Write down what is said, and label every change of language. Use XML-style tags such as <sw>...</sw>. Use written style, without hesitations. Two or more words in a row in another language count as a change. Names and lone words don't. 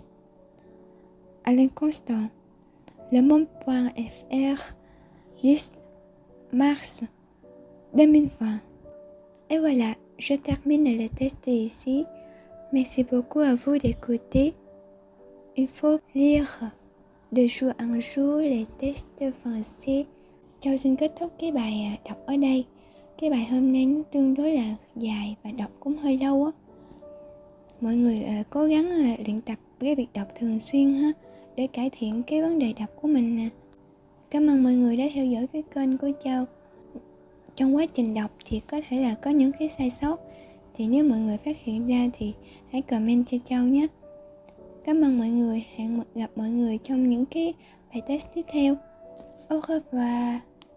<fr>Alain Constant, Le Monde.fr, 10 mars 2020. Et voilà, je termine le test ici. Merci beaucoup à vous d'écouter. Il faut lire de jour en jour les tests français.</fr> <vi>Châu xin kết thúc cái bài đọc ở đây. Cái bài hôm nay nó tương đối là dài và đọc cũng hơi lâu á. Mọi người cố gắng luyện tập cái việc đọc thường xuyên ha, để cải thiện cái vấn đề đọc của mình nè. Cảm ơn mọi người đã theo dõi cái kênh của Châu. Trong quá trình đọc thì có thể là có những cái sai sót, thì nếu mọi người phát hiện ra thì hãy comment cho Châu nhé. Cảm ơn mọi người, hẹn gặp mọi người trong những cái bài test tiếp theo.</vi> <fr>Au revoir.</fr>